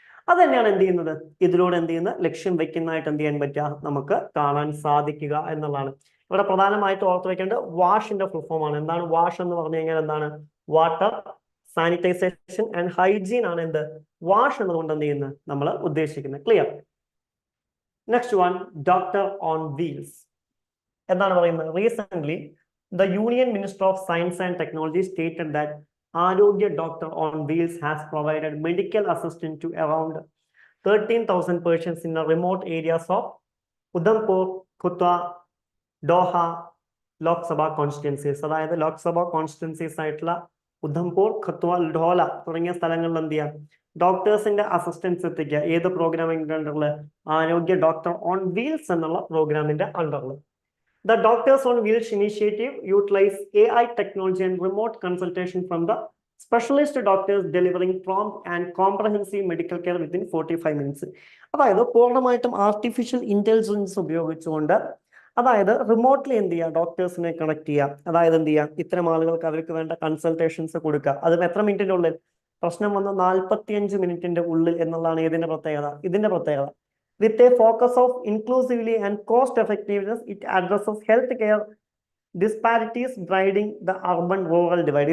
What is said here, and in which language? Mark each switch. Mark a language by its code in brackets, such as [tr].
[ml] അത് തന്നെയാണ് എന്ത് ചെയ്യുന്നത്, ഇതിലൂടെ എന്ത് ചെയ്യുന്ന ലക്ഷ്യം വെക്കുന്നതായിട്ട് എന്ത് ചെയ്യാൻ പറ്റുക, നമുക്ക് കാണാൻ സാധിക്കുക എന്നുള്ളതാണ്. ഇവിടെ പ്രധാനമായിട്ട് ഓർത്ത് വെക്കേണ്ടത് വാഷിന്റെ ഫുൾ ഫോം ആണ്. എന്താണ് വാഷ് എന്ന് പറഞ്ഞു കഴിഞ്ഞാൽ എന്താണ്, വാട്ടർ, സാനിറ്റൈസേഷൻ ആൻഡ് ഹൈജീൻ ആണ് എന്ത് വാഷ് എന്നതുകൊണ്ട് എന്ത് ചെയ്യുന്നത് നമ്മൾ ഉദ്ദേശിക്കുന്നത്. Clear? [en] Next one, doctor on wheels. [ml] എന്താണ് പറയുന്നത്? [en] Recently, the Union Minister of Science and Technology stated that Arogya Doctor on Wheels has provided medical assistance to around 13,000 patients in the remote areas of Udhampur, Kutha, Doha, Lok Sabha constituencies. [ml] അതായത് Lok Sabha constituencies ആയിട്ടുള്ള ഉധംപൂർ, ഖത്വ, ഡോല തുടങ്ങിയ സ്ഥലങ്ങളിൽ എന്ത് ചെയ്യാം, ഡോക്ടേഴ്സിന്റെ assistance എത്തിക്കുക. ഏത് പ്രോഗ്രാമിന്റെ അണ്ടറിൽ? ആരോഗ്യ ഡോക്ടർ ഓൺ വീൽസ് എന്നുള്ള പ്രോഗ്രാമിന്റെ അണ്ടറിൽ. [en] The Doctors on Wheels initiative utilize AI technology and remote consultation from the specialist doctors, delivering prompt and comprehensive medical care within 45 minutes. [ml] അതായത് പൂർണ്ണമായിട്ടും ആർട്ടിഫിഷ്യൽ ഇന്റലിജൻസ് ഉപയോഗിച്ചുകൊണ്ട്, അതായത് റിമോട്ട്ലി എന്ത് ചെയ്യുക, ഡോക്ടേഴ്സിനെ കണക്ട് ചെയ്യുക. അതായത് എന്ത് ചെയ്യുക, ഇത്തരം ആളുകൾക്ക് അവർക്ക് വേണ്ട കൺസൾട്ടേഷൻസ് കൊടുക്കുക. അതും എത്ര മിനിറ്റിന്റെ ഉള്ളിൽ? പ്രശ്നം വന്ന 45 മിനിറ്റിന്റെ ഉള്ളിൽ എന്നുള്ളതാണ് ഇതിന്റെ പ്രത്യേകത. ഇതിന്റെ പ്രത്യേകത [en] with a focus of inclusively and cost effectiveness, it addresses healthcare disparities, bridging the urban-rural divide.